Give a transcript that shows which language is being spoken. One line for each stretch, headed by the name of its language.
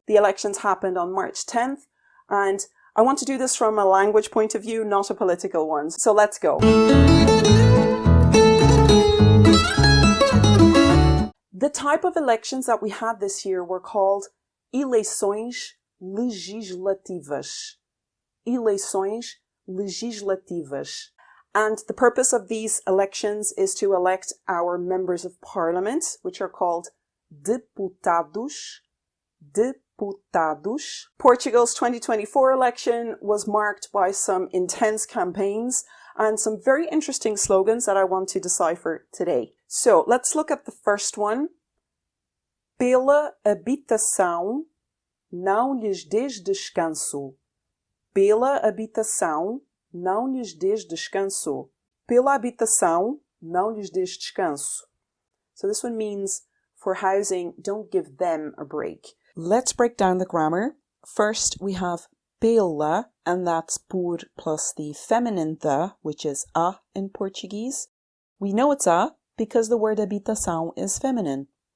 English: The elections happened on March 10th and I want to do this from a language point of view, not a political one. So let's go. The type of elections that we had this year were called
Portuguese: eleições legislativas. Eleições legislativas.
English: And the purpose of these elections is to elect our members of parliament, which are called deputados. Deputados. Portugal's 2024 election was marked by some intense campaigns and some very interesting slogans that I want to decipher today. So let's look at the first one.
Portuguese: Pela habitação, não lhes des descanso. Pela habitação, não lhes des descanso. Pela habitação, não lhes des descanso.
English: So this one means for housing, don't give them a break. Let's break down the grammar. First, we have pela, and that's por plus the feminine the, which is a in Portuguese. We know it's a because the word habitação is feminine.